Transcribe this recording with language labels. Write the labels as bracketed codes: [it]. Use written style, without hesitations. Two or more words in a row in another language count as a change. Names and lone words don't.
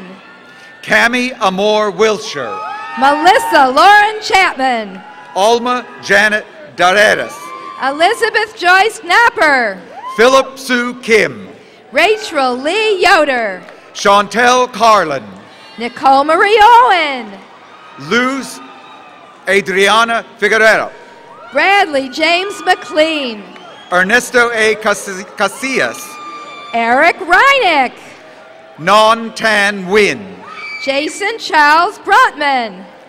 [en] Cami Amor Wilshire, Melissa Lauren Chapman, Alma Janet Dareras, Elizabeth Joyce Knapper, Philip Sue Kim, Rachel Lee Yoder, Chantel Carlin, Nicole Marie Owen, Luz Adriana Figueroa, Bradley James McLean, Ernesto A. Casillas, Eric Reinick, Non Tan Win, Jason Charles Brotman,